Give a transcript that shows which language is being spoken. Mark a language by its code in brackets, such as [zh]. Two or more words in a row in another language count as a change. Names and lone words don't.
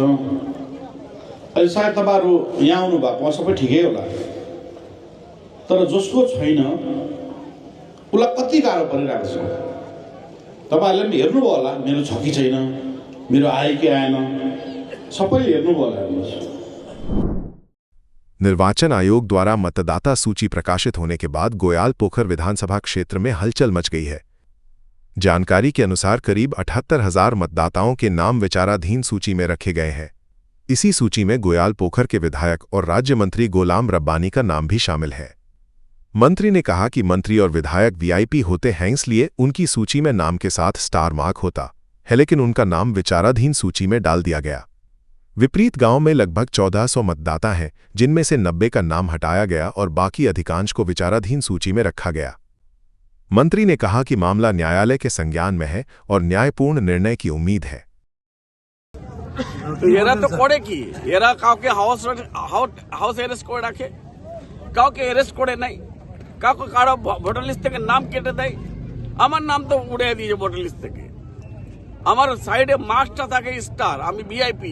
[ne] अहिले सायद तपाईहरु यहाँ आउनु भएको सबै ठिकै होला, तर जसको छैन उसलाई कति गाह्रो परिरहेको छ। तपाईहरुले पनि हेर्नुभयो होला, मेरो छ कि छैन, मेरो आयो कि आएन, सबैले हेर्नुभयो होला। हेर्नुहोस्, [hi] निर्वाचन आयोग द्वारा मतदाता सूची प्रकाशित होने के बाद गोयाल पोखर विधानसभा क्षेत्र में हलचल मच गई है। जानकारी के अनुसार करीब 78,000 मतदाताओं के नाम विचाराधीन सूची में रखे गए हैं। इसी सूची में गोयाल पोखर के विधायक और राज्य मंत्री गुलाम रब्बानी का नाम भी शामिल है। मंत्री ने कहा कि मंत्री और विधायक वीआईपी होते हैं, इसलिए उनकी सूची में नाम के साथ स्टार मार्क होता है, लेकिन उनका नाम विचाराधीन सूची में डाल दिया गया। विपरीत गांव में लगभग 1400 मतदाता हैं, जिनमें से 90 का नाम हटाया गया और बाकी अधिकांश को विचाराधीन सूची में रखा गया। मंत्री ने कहा कि मामला न्यायालय के संज्ञान में है और न्यायपूर्ण निर्णय की उम्मीद है। [bn] এরা তো করে কি, এরা কাউকে [en] house arrest [bn] করে রাখে, কাউকে অ্যারেস্ট করে নাই, কাউকে কারো [en] voter list [bn] থেকে নাম কেটে দেয়। আমার নাম তো উড়ে দিয়েছে [en] voter list [bn] থেকে। আমার সাইডে মার্কটা থাকে স্টার, আমি ভিআইপি।